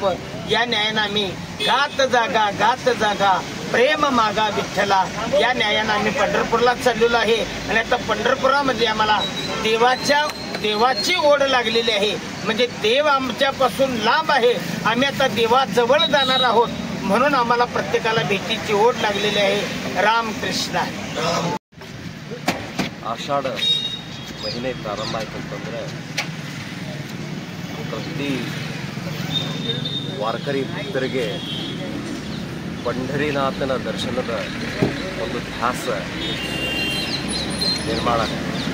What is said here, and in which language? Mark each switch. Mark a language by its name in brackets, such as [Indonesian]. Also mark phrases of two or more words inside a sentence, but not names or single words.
[Marathi] या न्यायानं आम्ही गात जागा प्रेम मागा विठ्ठला, या न्यायानं आम्ही पंढरपूरला चाललेलो आहे. आणि आता पंढरपुरामध्ये आम्हाला देवाची ओढ लागलेली आहे. म्हणजे देव आमच्यापासून लांब आहे, आम्ही आता देवाजवळ जाणार आहोत. म्हणून आम्हाला प्रत्येकाला भेटीची ओढ लागलेली आहे. रामकृष्ण. [Kannada] ಆಷಾಢ ಮಹಿನೆ ಪ್ರಾರಂಭ ಆಯ್ತಂತಂದ್ರೆ ಪ್ರತಿ ವಾರ್ಕರಿ ಭಕ್ತರಿಗೆ ಪಂಢರಿನಾಥನ ದರ್ಶನದ ಒಂದು ಧ್ಯಾಸ ನಿರ್ಮಾಣ ಆಗಿದೆ.